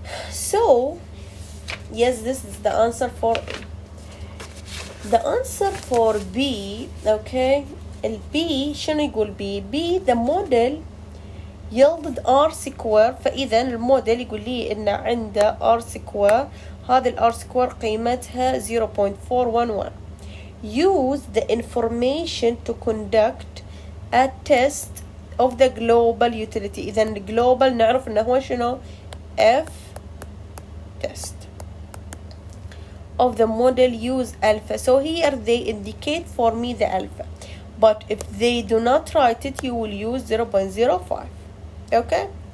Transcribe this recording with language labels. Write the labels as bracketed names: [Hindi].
[English] So, yes, this is the answer for A. The answer for B, okay, B [Arabic] شنو يقول [English] B؟ B the model yielded R square. [Arabic] فإذا الموديل يقول لي إن عنده R square. هذه ال R square قيمتها 0.411. [English] Use the information to conduct a test of the global utility. [Arabic] إذا الجلوبال نعرف إنه هو شنو؟ [English] F test of the model use alpha. So here they indicate for me the alpha. But if they do not write it, you will use 0.05. Okay?